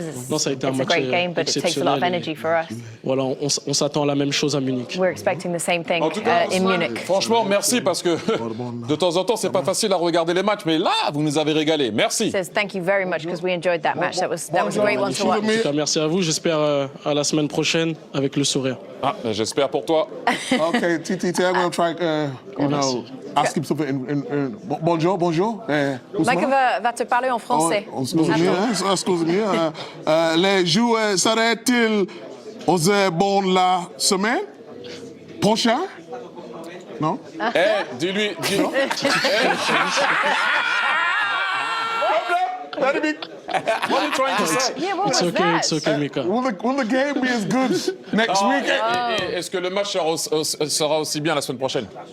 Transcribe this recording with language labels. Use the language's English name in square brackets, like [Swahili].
[French] Non, ça a été un match exceptionnel. Voilà, on s'attend à la même chose à Munich. En tout cas, franchement, merci, parce que de temps en temps, c'est pas facile à regarder les matchs, mais là, vous nous avez régalé. Merci. Merci à vous. J'espère à la semaine prochaine avec le sourire. J'espère pour toi. [English] Okay, TT, I'm going to try, ask him something in bonjour. [French] Mike va te parler en français. Excusez-moi. Les joueurs seraient-ils aux bonnes la semaine prochaine? Non? Dis-lui. [English] What are you trying to say? Yeah, what was that? It's okay, Mika. Will the game be as good next week? [French] Est-ce que le match sera aussi bien la semaine prochaine?